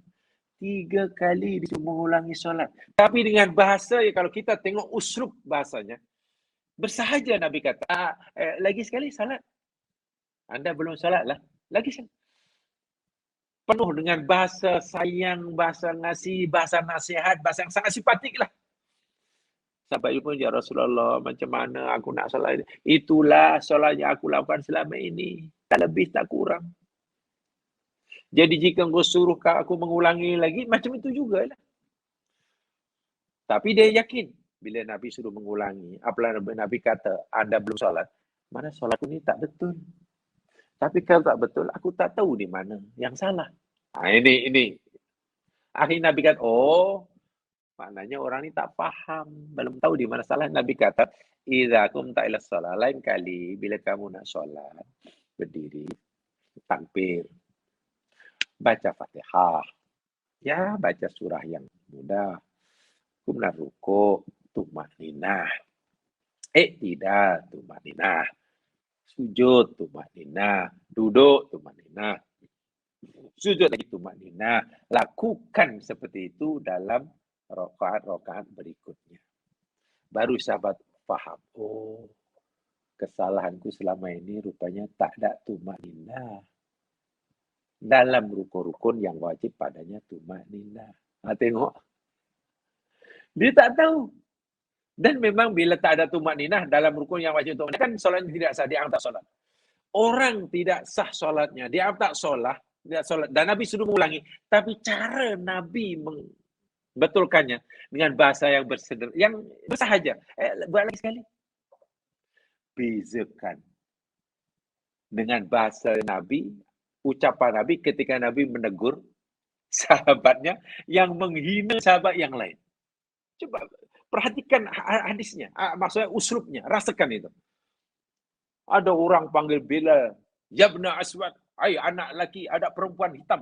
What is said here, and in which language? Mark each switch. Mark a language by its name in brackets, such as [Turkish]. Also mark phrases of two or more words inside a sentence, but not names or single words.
[Malay] 3 kali dia mengulangi solat. Tapi dengan bahasa, kalau kita tengok uslub bahasanya, bersahaja Nabi kata, lagi sekali salat. Anda belum salat lah. Lagi salat. Penuh dengan bahasa sayang, bahasa ngasih, bahasa nasihat, bahasa yang sangat simpatik lah. Sampai jumpa, ya Rasulullah, macam mana aku nak solat? Itulah solat yang aku lakukan selama ini. Tak lebih, tak kurang. Jadi jika engkau suruh aku mengulangi lagi, macam itu juga lah. Tapi dia yakin. Bila Nabi suruh mengulangi, apabila Nabi kata, Anda belum solat, mana solat ini tak betul. Tapi kalau tak betul, aku tak tahu di mana yang salah. Ini. Akhirnya Nabi kata, maknanya orang ni tak faham, belum tahu di mana salah. Nabi kata, [Arabic] "إذا قمت إلى الصلاة." [Malay] Lain kali bila kamu nak solat, berdiri, takbir, baca Fatihah. Ya, baca surah yang mudah. Kemudian rukuk, tumakninah. Tidak, tumakninah. Sujud, tumakninah. Duduk, tumakninah. Sujud lagi, tumakninah. Lakukan seperti itu dalam rakaat-rakaat berikutnya. Baru sahabat faham. Kesalahanku selama ini rupanya tak ada tumakninah. Dalam rukun-rukun yang wajib padanya tumakninah. Tengok. Dia tak tahu. Dan memang bila tak ada tumakninah dalam rukun yang wajib tumakninah, kan solatnya tidak sah, dia tak solat. Orang tidak sah solatnya, dia tak solat, dan Nabi sudah mengulangi. Tapi cara Nabi betulkannya dengan bahasa yang yang bersahaja. Buat lagi sekali. Bezakan dengan bahasa Nabi, ucapan Nabi ketika Nabi menegur sahabatnya yang menghina sahabat yang lain. Coba perhatikan hadisnya, maksudnya uslubnya, rasakan itu. Ada orang panggil Bilal, [Arabic] "يا ابن أسود," [Malay] ai anak laki, ada perempuan hitam.